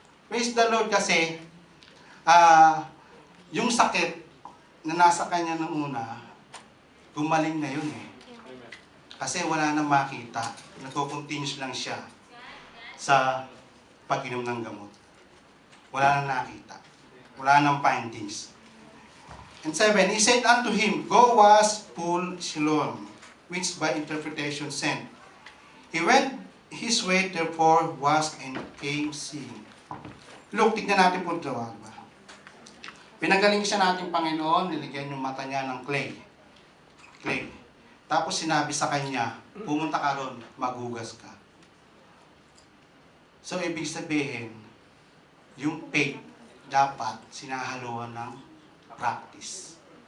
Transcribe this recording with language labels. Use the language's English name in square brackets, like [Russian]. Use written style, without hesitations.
[English] Praise the Lord [Filipino] kasi, yung sakit, na nasa kanya nung una, gumaling na yun eh. Kasi wala nang makita. Nagko-continuous lang siya sa pag-inom ng gamot. Wala nang nakita. Wala nang findings. [English] And 7, he said unto him, Go wash full Siloam, which by interpretation sent. He went his way, therefore washed and came seeing. [Filipino] Look, tignan natin po ito. Pinagaling siya natin Panginoon, niligyan yung mata niya ng clay. Tapos sinabi sa kanya, pumunta ka ron, maghugas ka. So, ibig sabihin, yung faith dapat sinahaluan ng practice.